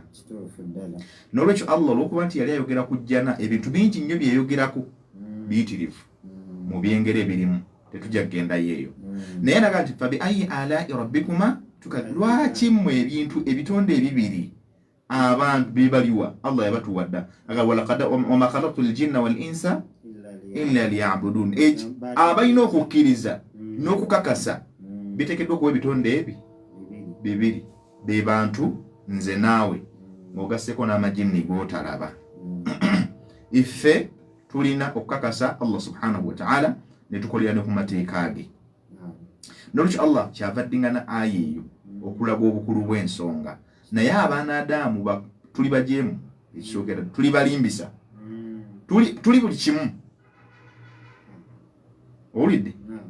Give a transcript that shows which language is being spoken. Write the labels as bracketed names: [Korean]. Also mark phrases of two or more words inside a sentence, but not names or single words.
[Ganda] n'olwekyo Allah olw'okuba nti yali ayogera ku jjana ebintu bingi nnyo byeyogerako biyitirivu mu byengere ebirimu tetujja kugendayo eyo naye naga nti [Arabic] فبأي آلاء ربكما [Ganda] lwaki mmwe ebintu ebitonde ebibiri abantu bibaliwa Allah yabatuwadda [Arabic] وما خلقت الجن والإنس إلا ليعبدون [Ganda] abalina okukkiriza n'okukakasa biteekeddwa okuba ebitonde ebi bibiri be bantu nze naawe ng'ogasseko n'amajinni g'otalaba iffe tulina okukakasa [Arabic] الله سبحانه وتعالى [Ganda] ne tukolera ne ku mateeka ge n'olwekyo Allah kyava addiŋŋana aya eyo okulaga obukulu bw'ensonga naye abaana Adamu tuli bajeemu ekisookera tuli balimbisa tuli buli kimu owulidde